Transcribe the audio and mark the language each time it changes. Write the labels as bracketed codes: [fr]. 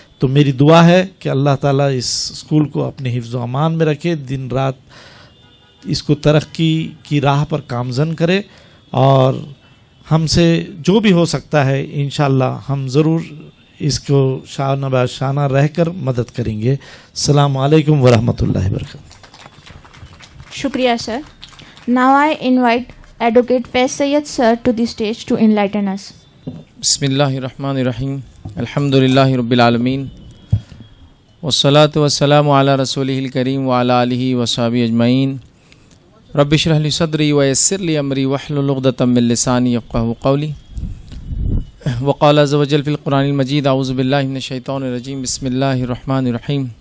[ur] تو میری دعا ہے کہ اللہ تعالیٰ اس اسکول کو اپنے حفظ و امان میں رکھے, دن رات اس کو ترقی کی راہ پر گامزن کرے, اور ہم سے جو بھی ہو سکتا ہے انشاءاللہ ہم ضرور اس کو شانہ بہ شانہ رہ کر مدد کریں گے. [ar] السلام علیکم ورحمۃ اللہ وبرکاتہ. [ur] Shukriya, sir. [en] Now I invite Advocate Faiz Sayyed sir to the stage to enlighten us. [ar] بسم اللہ الرحمن الرحیم. الحمد للہ رب العالمین والصلاة والسلام علی رسولہ الکریم وعلی آلہ وصحبہ اجمعین. رب اشرح لی صدری ویسر لی امری واحلل عقدۃ من لسانی یفقہوا قولی. وقال عز وجل فی القرآن المجید اعوذ باللہ من الشیطان الرجیم بسم اللہ الرحمن الرحیم.